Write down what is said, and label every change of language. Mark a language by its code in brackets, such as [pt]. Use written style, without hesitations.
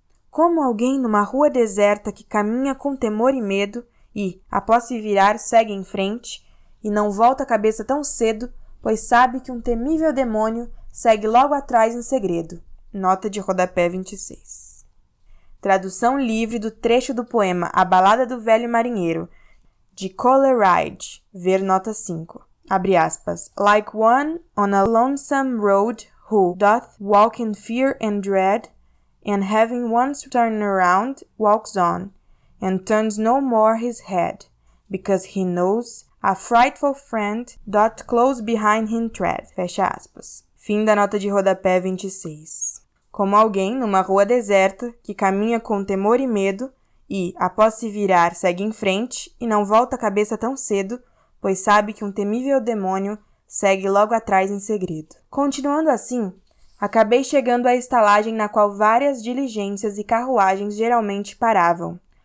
[pt] Como alguém numa rua deserta que caminha com temor e medo e, após se virar, segue em frente, e não volta a cabeça tão cedo, pois sabe que um temível demônio segue logo atrás em segredo. Nota de rodapé 26. Tradução livre do trecho do poema A Balada do Velho Marinheiro, de Coleridge, ver nota 5. Abre aspas. [en] Like one on a lonesome road who doth walk in fear and dread, and having once turned around, walks on, and turns no more his head, because he knows a frightful friend doth close behind him tread. [pt] Fecha aspas. Fim da nota de rodapé 26. Como alguém numa rua deserta que caminha com temor e medo e, após se virar, segue em frente e não volta a cabeça tão cedo, pois sabe que um temível demônio segue logo atrás em segredo. Continuando assim, acabei chegando à estalagem na qual várias diligências e carruagens geralmente paravam.